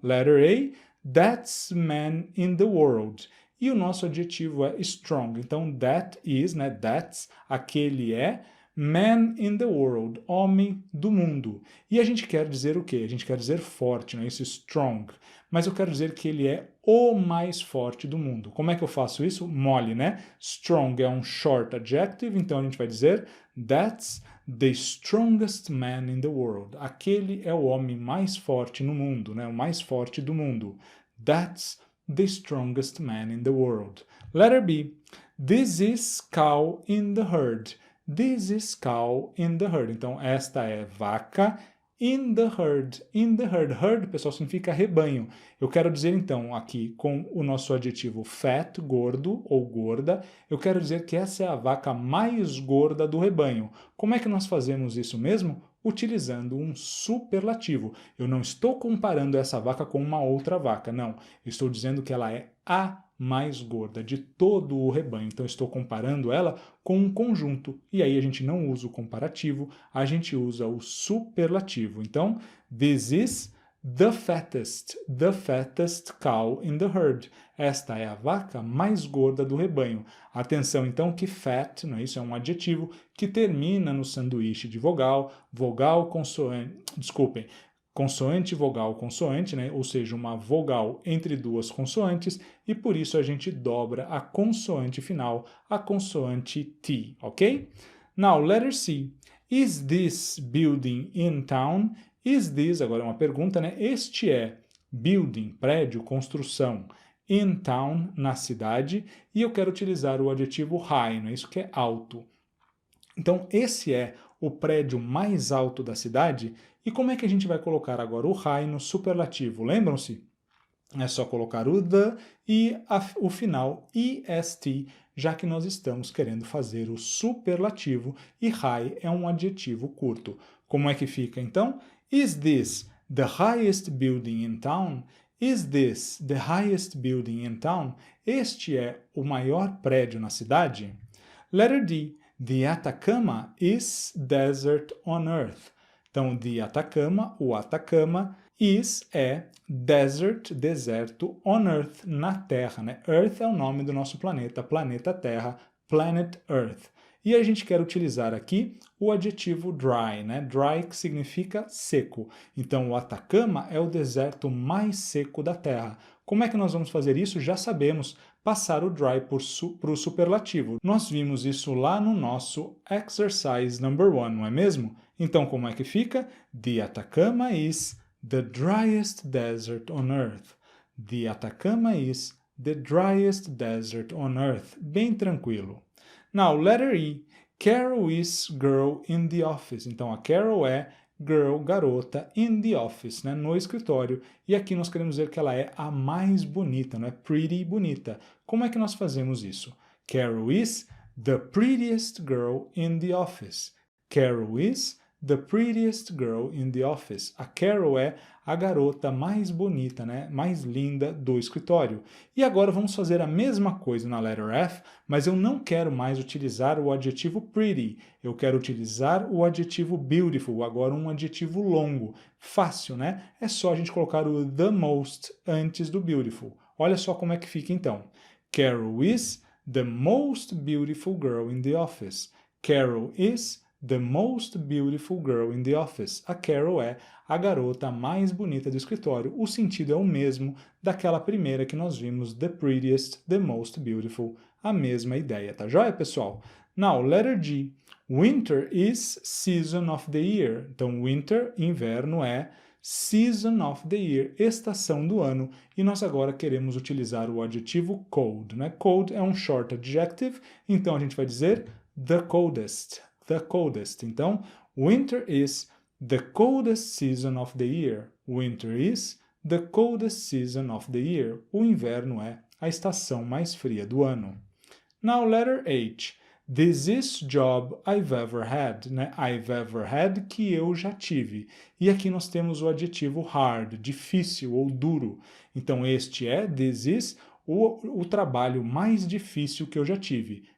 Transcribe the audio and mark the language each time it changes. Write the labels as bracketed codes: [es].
[en] Letter A, that's man in the world. [pt] E o nosso adjetivo é strong, então [en] that is, [pt] né, [en] that's, [pt] aquele é, [en] man in the world, [pt] homem do mundo. E a gente quer dizer o quê? A gente quer dizer forte, não é isso? Strong. Mas eu quero dizer que ele é o mais forte do mundo. Como é que eu faço isso? Mole, né? [en] Strong [pt] é um [en] short adjective, [pt] então a gente vai dizer [en] that's the strongest man in the world. [pt] Aquele é o homem mais forte no mundo, né? O mais forte do mundo. [en] That's the strongest man in the world. Letter B. This is cow in the herd. This is cow in the herd. [pt] Então, esta é vaca [en] in the herd. In the herd. [pt] Herd, pessoal, significa rebanho. Eu quero dizer, então, aqui com o nosso adjetivo fat, gordo ou gorda, eu quero dizer que essa é a vaca mais gorda do rebanho. Como é que nós fazemos isso mesmo? utilizando um superlativo. Eu não estou comparando essa vaca com uma outra vaca, não. Eu estou dizendo que ela é a mais gorda de todo o rebanho. Então, estou comparando ela com um conjunto. E aí a gente não usa o comparativo, a gente usa o superlativo. [en] Então, this is the fattest cow in the herd. [pt] Esta é a vaca mais gorda do rebanho. Atenção, então, que fat, não é isso? É um adjetivo que termina no sanduíche de vogal, vogal, consoante, desculpem, consoante, vogal, consoante, né? Ou seja, uma vogal entre duas consoantes, e por isso a gente dobra a consoante final, a consoante T, ok? [en] Now, letter C. Is this building in town? Is this, [pt] agora é uma pergunta, né? Este é building, prédio, construção, [en] in town, [pt] na cidade, e eu quero utilizar o adjetivo high, não é isso que é alto. Então, esse é o prédio mais alto da cidade, e como é que a gente vai colocar agora o high no superlativo? Lembram-se? É só colocar o the e o final est, já que nós estamos querendo fazer o superlativo, e high é um adjetivo curto. Como é que fica, então? [en] Is this the highest building in town? Is this the highest building in town? [pt] Este é o maior prédio na cidade? [en] Letter D. The Atacama is desert on earth. [pt] Então, [en] the Atacama, [pt] o Atacama, is é desert, deserto, [en] on earth, [pt] na Terra, né? Earth é o nome do nosso planeta, planeta Terra, [en] planet Earth. [pt] E a gente quer utilizar aqui o adjetivo dry, né? Dry, que significa seco. Então, o Atacama é o deserto mais seco da Terra. Como é que nós vamos fazer isso? Já sabemos, passar o dry para o superlativo. Nós vimos isso lá no nosso [en] exercise number 1, [pt] não é mesmo? Então, como é que fica? [en] The Atacama is the driest desert on earth. The Atacama is the driest desert on earth. [pt] Bem tranquilo. [en] Now, letter E. Carol is girl in the office. [pt] Então, a Carol é girl, garota, [en] in the office, [pt] né, no escritório. E aqui nós queremos dizer que ela é a mais bonita, não é? Pretty, bonita. Como é que nós fazemos isso? [en] Carol is the prettiest girl in the office. Carol is the prettiest girl in the office. [pt] A Carol é a garota mais bonita, né? Mais linda do escritório. E agora vamos fazer a mesma coisa na [en] letter F, [pt] mas eu não quero mais utilizar o adjetivo pretty. Eu quero utilizar o adjetivo beautiful, agora um adjetivo longo. Fácil, né? É só a gente colocar o the most antes do beautiful. Olha só como é que fica então. [en] Carol is the most beautiful girl in the office. Carol is the most beautiful girl in the office. [pt] A Carol é a garota mais bonita do escritório. O sentido é o mesmo daquela primeira que nós vimos, [en] the prettiest, the most beautiful. [pt] A mesma ideia, tá joia, pessoal? [en] Now, letter G. Winter is season of the year. [pt] Então, winter, inverno, é [en] season of the year, [pt] estação do ano. E nós agora queremos utilizar o adjetivo cold, né? Cold é um [en] short adjective, [pt] então a gente vai dizer [en] the coldest. The coldest. Então, winter is the coldest season of the year. Winter is the coldest season of the year. [pt] O inverno é a estação mais fria do ano. [en] Now, letter H. This is job I've ever had, né? I've ever had, [pt] que eu já tive. E aqui nós temos o adjetivo hard, difícil ou duro. Então, este é, [en] this is, [pt] o trabalho mais difícil que eu já tive.